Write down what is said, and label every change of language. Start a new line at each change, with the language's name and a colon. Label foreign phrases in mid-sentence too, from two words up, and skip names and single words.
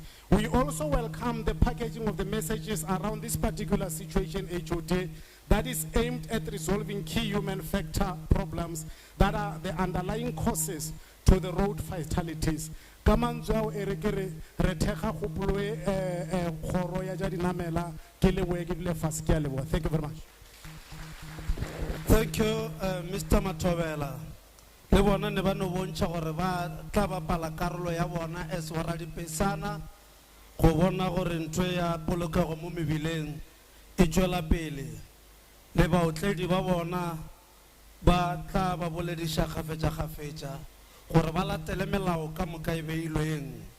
English: We also welcome the packaging of the messages around this particular situation, HOD, that is aimed at resolving key human factor problems that are the underlying causes to the road fatalities. Thank you very much. Thank you, Mr. Matovela.
Northern Sotho: Le bona ne ba no bontšha gore ba tla bapala karolo ya bona as boradipesana go bona gore ntho ya polokego mo mebileng e tšwela pele le baotledi ba bona ba tla ba bolediša kgafetša gore ba latele melao ka moka e beilweng